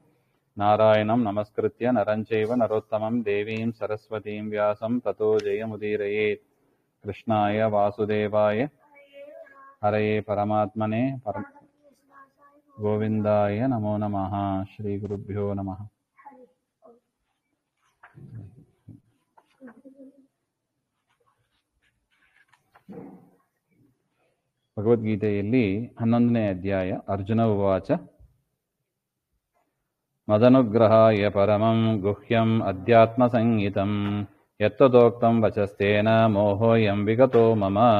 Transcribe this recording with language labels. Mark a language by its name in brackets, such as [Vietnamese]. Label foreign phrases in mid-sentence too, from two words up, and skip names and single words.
[Sanskrit] नारायणं नमस्कृत्य नरं चैव नरोत्तमं देवीं सरस्वतीं व्यासं ततो जयमुदीरयेत्। कृष्णाय वासुदेवाय हरये परमात्मने गोविन्दाय नमो नमः। श्रीगुरुभ्यो नमः। [Kannada] ಭಗವದ್ಗೀತೆಯಲ್ಲಿ 11ನೇ ಅಧ್ಯಾಯ. [Sanskrit] ಅರ್ಜುನ ಉವಾಚ ಮದನುಗ್ರಹಾಯ ಪರಮಂ ಗುಹ್ಯಂ ಅಧ್ಯಾತ್ಮ ಸಂಹಿತಂ ಯತ್ತದೋಕ್ತಂ ವಚಸ್ತೇನ ಮೋಹೋಯಂ ವಿಗತೋ ಮಮ.